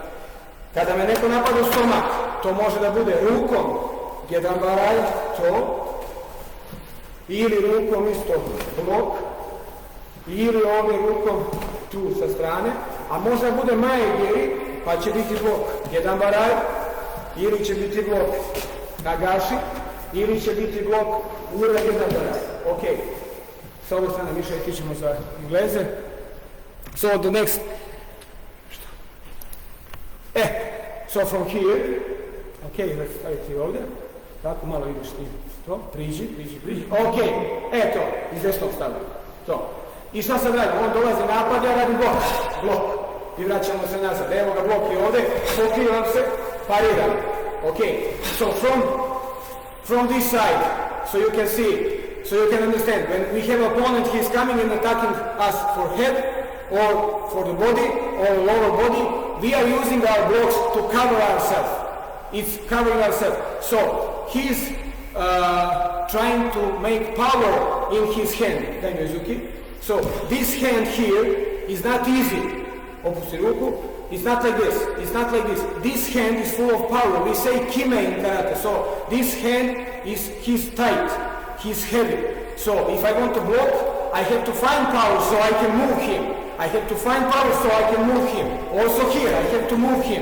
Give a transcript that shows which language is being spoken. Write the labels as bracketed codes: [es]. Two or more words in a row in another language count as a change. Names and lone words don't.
[sr] Kada me neko napada u stomak, to može da bude rukom, gedanbarai, to, ili rukom isto blok, ili ovdje rukom tu sa strane, a možda bude maegiri, pa će biti blok gedanbarai, ili će biti blok nagashi, ili će biti blok [ja] ura gedanbarai. [sr] Ok, sa ove strane više tičemo za Engleze. [en] So the next, so from here, ok, let's [sr] staviti ovdje, tako malo ideš ti. To, priđi. Ok, eto, iz desnog stavlja. To. I šta sad radim? On dolazi napad, ja radim blok. I vraćamo se nazad. Evo ga, blok je ovdje, pokrivam se, pariram. [en] Ok, so from this side, so you can see, so you can understand, when we have an opponent, he is coming and attacking us for head, or for the body, or lower body, we are using our blocks to cover ourselves. It's covering ourselves. So, he's trying to make power in his hand. So this hand here is not easy. [sr] Opusti ruku. [en] It's not like this. It's not like this. This hand is full of power. We say kime in karate. So this hand he's tight. He's heavy. So if I want to block, I have to find power so I can move him. I have to find power so I can move him. Also here, I have to move him.